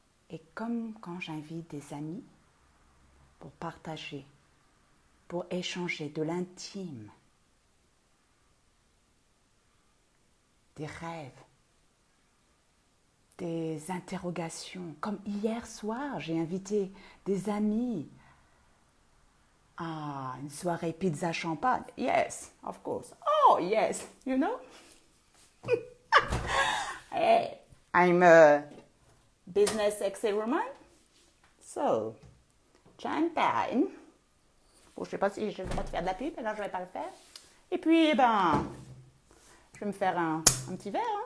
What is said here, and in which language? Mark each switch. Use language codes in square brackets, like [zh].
[fr] Et comme quand j'invite des amis pour partager, pour échanger de l'intime, des rêves, des interrogations. Comme hier soir, j'ai invité des amis à une soirée pizza champagne. [en] Yes, of course. Oh, yes, you know. Hey, I'm a business sexy woman. So, champagne. [fr] Bon, je sais pas si je vais te faire de la pub, alors je vais pas le faire. Et puis, je vais me faire un petit verre.